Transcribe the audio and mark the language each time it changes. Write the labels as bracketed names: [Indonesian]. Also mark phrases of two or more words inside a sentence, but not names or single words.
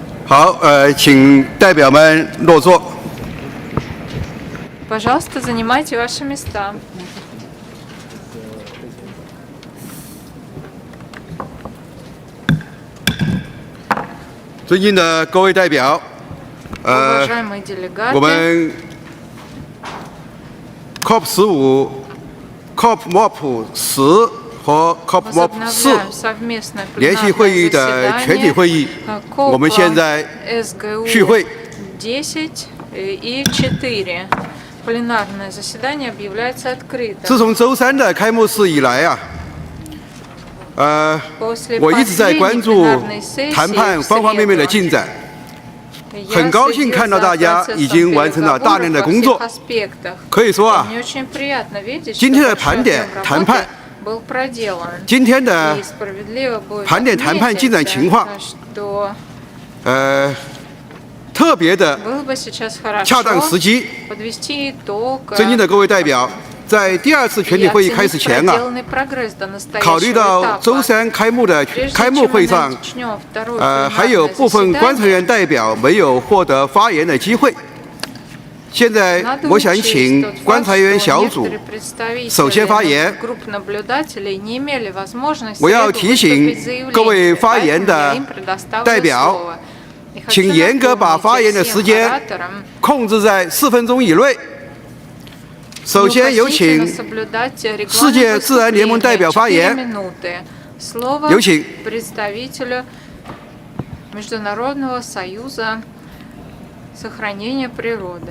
[Chinese] 好，请代表们落座。 [Russian] Пожалуйста, занимайте ваши места. [Chinese] 尊敬的各位代表， [Russian] Уважаемые делегаты, [Chinese] 我们 COP15、COP-MOP 10和 COP-MOP 4 [Russian] возобновляем совместное [Chinese] 联席会议 [Russian] пленарное [Chinese] 的全体 [Russian] заседание [Chinese] 会议，我们现在 [Russian] СГУ [Chinese] 续会。 [Russian] 10 и 4. Пленарное заседание объявляется [Chinese] 自 [Russian] открытым. [Chinese] 从周三的开幕式以来啊， [Russian] После [Chinese] 我一直在 [Russian] последней [Chinese] 关注 [Russian] пленарной сессии [Chinese] 谈判 [Russian] в [Chinese] 方方面面的 [Russian] среду, [Chinese] 进展， [Russian] я [Chinese] 很高兴 [Russian] следил [Chinese] 看到 [Russian] за [Chinese] 大家 [Russian] процессом [Chinese] 已经完成了大量的 [Russian] переговоров [Chinese] 工 [Russian] во [Chinese] 作。 [Russian] всех аспектах. [Chinese] 可以说啊， [Russian] Мне очень приятно видеть, [Chinese] 今 [Russian] что [Chinese] 天的 [Russian] большой [Chinese] 盘点 [Russian] объем [Chinese] 谈 [Russian] работы [Chinese] 判， [Russian] был проделан. [Chinese] 今天的 [Russian] И справедливо будет [Chinese] 盘点谈判 [Russian] отметить, [Chinese] 进展情况， [Russian] что [Chinese] 特别的 [Russian] было бы сейчас хорошо [Chinese] 恰当时机。 [Russian] подвести итог [Chinese] 尊敬的各位代表，在第二次全体 [Russian] и [Chinese] 会议开始 [Russian] оценить [Chinese] 前啊， [Russian] проделанный прогресс до [Chinese] 考虑 [Russian] настоящего [Chinese] 到周 [Russian] этапа. [Chinese] 三开幕的 [Russian] Прежде [Chinese] 开幕 [Russian] чем [Chinese] 会 [Russian] мы [Chinese] 上， [Russian] начнем второе [Chinese] 还有 [Russian] пленарное [Chinese] 部分观察 [Russian] заседание, [Chinese] 员代表没有获得发言的机会。现在 [Russian] надо [Chinese] 我想 [Russian] учесть [Chinese] 请 [Russian] тот [Chinese] 观 [Russian] факт, [Chinese] 察员 [Russian] что [Chinese] 小组 [Russian] некоторые представители [Chinese] 首先发言。 [Russian] групп наблюдателей не имели возможности [Chinese] 我要 [Russian] выступить [Chinese] 提醒 [Russian] заявлением, [Chinese] 各位发言 [Russian] поэтому [Chinese] 的 [Russian] я им предоставлю [Chinese] 代表， [Russian] слово. И хочу [Chinese] 请严格把 [Russian] напомнить [Chinese] 发言的 [Russian] всем [Chinese] 时间 [Russian] ораторам, [Chinese] 控制在4分钟以内。首先有请 [Russian] неукоснительно соблюдать регламент [Chinese] 世界自然联盟代表发言。 [Russian] 4 минуты. Слово [Chinese] 有请。 [Russian] представителю Международного союза сохранения природы.